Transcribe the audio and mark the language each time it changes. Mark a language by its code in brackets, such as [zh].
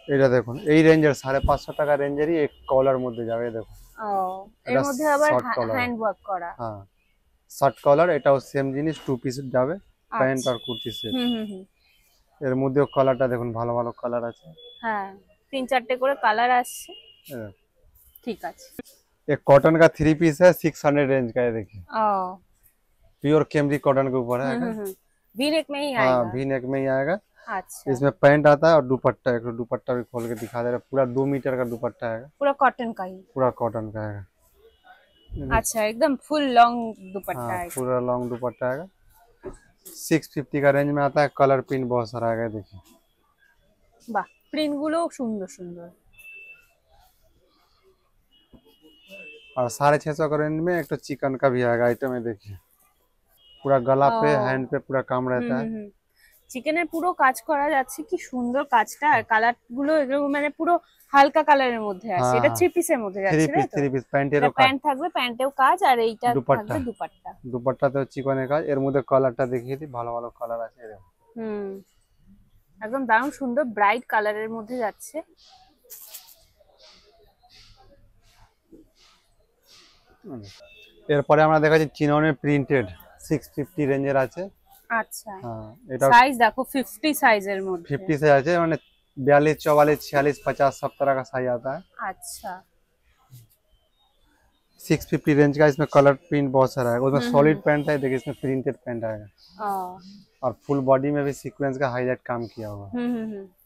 [bn] এটা দেখুন এই রেঞ্জের 550 টাকা রেঞ্জেরই এক কলার মধ্যে যাবে। দেখুন, ও, এর মধ্যে আবার হ্যান্ড ওয়ার্ক করা। হ্যাঁ, শার্ট কলার, এটাও সেম জিনিস, 2 পিস যাবে, প্যান্ট আর কুর্তি সেট। এর মধ্যেও কালারটা দেখুন, ভালো ভালো কালার আছে। হ্যাঁ, 3-4টে করে কালার আসছে। ঠিক আছে। [hi] एक कॉटन का 3 पीस है, 600 रेंज का है। देखिए, ओ, प्योर कैमरी कॉटन के ऊपर है। वी नेक में ही आएगा। हाँ, वी नेक में ही आएगा। अच्छा, इसमें पैंट आता है और दुपट्टा, एक दुपट्टा भी खोल के दिखा दे रहा है। पूरा 2 मीटर का दुपट्टा है, पूरा कॉटन का ही, पूरा कॉटन का है। अच्छा, एकदम फुल लॉन्ग दुपट्टा है। पूरा लॉन्ग दुपट्टा है। 650 का रेंज में आता है। कलर प्रिंट बहुत सारा है, देखिए। [bn] वाह, प्रिंट गुलो सुंदर सुंदर। [hi] और 650 का रेंज में एक तो चिकन का भी आएगा आइटम है। देखिए, पूरा गला पे, हैंड पे पूरा काम रहता है। [bn] চিকেনের পুরো কাজ করা যাচ্ছে, কি সুন্দর কাজটা। আর কালার গুলো এরকম মানে পুরো হালকা কালারের মধ্যে আছে। এটা 3 পিসের মধ্যে যাচ্ছে, তাই তো? 3 পিস প্যান্টেরও কাজ, প্যান্ট থাকবে, প্যান্টেও কাজ, আর এইটা থাকবে দুপাট্টা। দুপাট্টাতেও চিকনের কাজ। এর মধ্যে কালারটা দেখিয়ে দিই, ভালো ভালো কালার আছে। একদম দারুণ সুন্দর ব্রাইট কালারের মধ্যে যাচ্ছে। এরপরে আমরা দেখাচ্ছি চিননের প্রিন্টেড, 650 রেঞ্জের আছে। আচ্ছা, হ্যাঁ, এটা সাইজ দেখো 50 সাইজের মধ্যে। [hi] 50 से [bn] আছে, মানে [hi] 42 44 46 50 सब तरह का साइज आता है। अच्छा, 650 रेंज का। इसमें कलर प्रिंट बहुत सारा है। उसमें सॉलिड पैंट है, देखिए इसमें प्रिंटेड पैंट आएगा। और फुल बॉडी में भी सीक्वेंस का हाईलाइट काम किया हुआ है।